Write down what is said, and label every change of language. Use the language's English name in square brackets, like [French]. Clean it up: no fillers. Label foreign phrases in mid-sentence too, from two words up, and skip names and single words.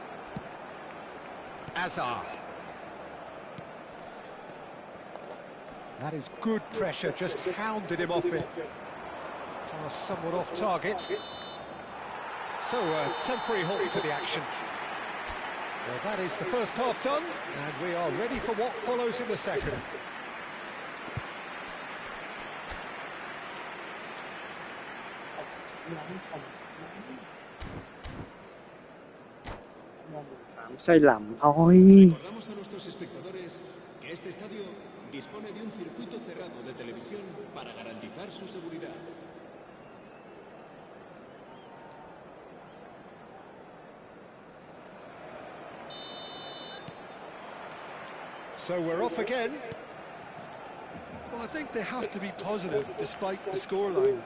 [English] Hazard. That is good pressure, just hounded him off it. Pass somewhat off target. So a temporary halt to the action. Well, that is the first half done, and we are ready for what follows in the second. [Vietnamese] Sai lầm thôi. [Spanish] Recordamos a nuestros espectadores que este estadio dispone de un circuito cerrado de televisión para garantizar su seguridad. [English] So we're off again. Well, I think they have to be positive despite the scoreline.